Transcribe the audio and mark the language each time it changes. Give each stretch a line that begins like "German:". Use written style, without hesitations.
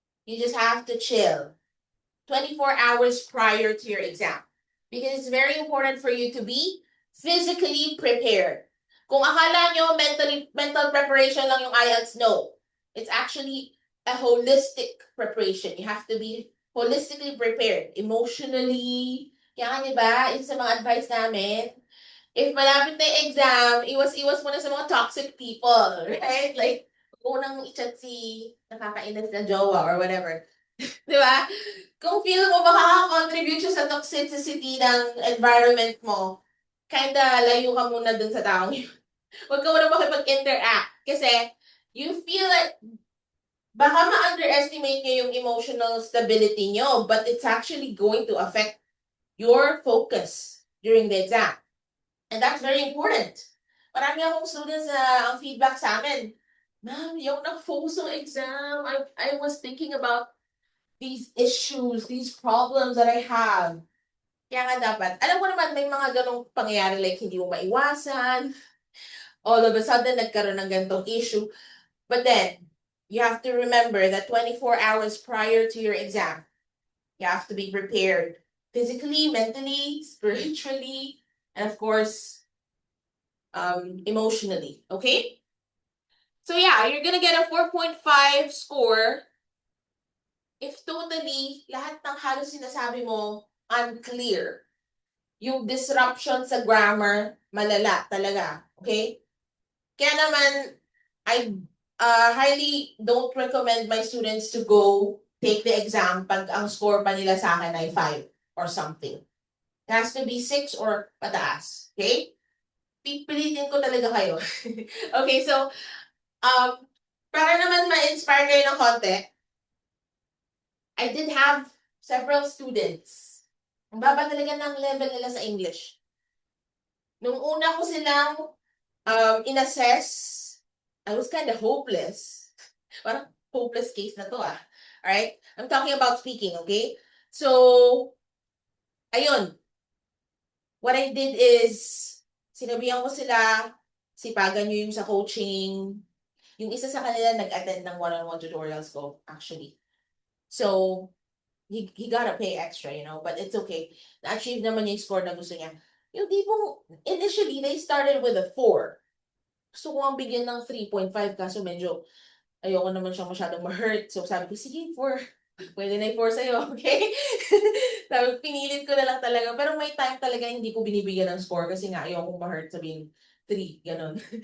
English: You just have to chill 24 hours prior to your exam. Because it's very important for you to be physically prepared.
Filipino: Kung akala nyo mental preparation lang yung IELTS, no.
English: It's actually a holistic preparation. You have to be holistically prepared. Emotionally.
Filipino: Kaya di ba? Isa sa mga advice namin, if malapit na yung exam, iwas-iwas mo na sa mga
English: toxic people. Right?
Filipino: Like, unang i-chat si nakakainis na jowa or whatever. Di ba? Kung feel mo makaka-contribute siya sa toxicity ng environment mo, kinda layo ka muna dun sa taong yun. Huwag ka muna makipag-interact.
English: Kasi, you feel like,
Filipino: baka ma-underestimate nyo yung emotional stability nyo,
English: but it's actually going to affect your focus during the exam. And that's very important.
Filipino: Marami akong students na ang feedback sa amin, ma'am, yung nag-focus ng exam,
English: I was thinking about these issues, these problems that I have.
Filipino: Kaya nga dapat, alam ko naman may mga ganong pangyayari like hindi mo maiwasan,
English: all of a sudden
Filipino: nagkaroon ng ganitong issue.
English: But then, you have to remember that 24 hours prior to your exam, you have to be prepared physically, mentally, spiritually, and of course, emotionally. Okay? So yeah, you're gonna get a 4.5 score if totally
Filipino: lahat ng halos sinasabi mo
English: unclear.
Filipino: Yung disruption sa grammar, malala talaga. Okay?
English: Kaya naman, I highly don't recommend my students to go take the exam
Filipino: pag ang score pa nila sa akin ay
English: 5 or something. It has to be 6 or pataas. Okay? Pipilitin ko talaga kayo.
Filipino: Okay, so, para naman ma-inspire kayo ng konti,
English: I did have several students.
Filipino: Ang baba talaga ng level nila sa English.
English: Nung una ko silang in-assess, I was kind of hopeless.
Filipino: Parang hopeless case na to
English: Alright? I'm talking about speaking, okay?
Filipino: So, ayun.
English: What I did is,
Filipino: sinabihan ko sila, sipagan nyo yung sa coaching. Yung isa sa kanila nag-attend ng one-on-one tutorials ko, actually.
English: So, he gotta pay extra, but it's okay.
Filipino: Na-achieve naman yung score na gusto niya. Yung tipong, initially,
English: they started with a 4.
Filipino: Gusto ko ang bigyan ng 3.5 kaso medyo ayoko naman siyang masyadong ma-hurt. So sabi ko, sige, 4. Pwede na yung 4 sa'yo, okay? Sabi, pinilit ko na lang talaga. Pero may time talaga hindi ko binibigyan ng score kasi nga ayoko ma-hurt, sabihin 3, ganon.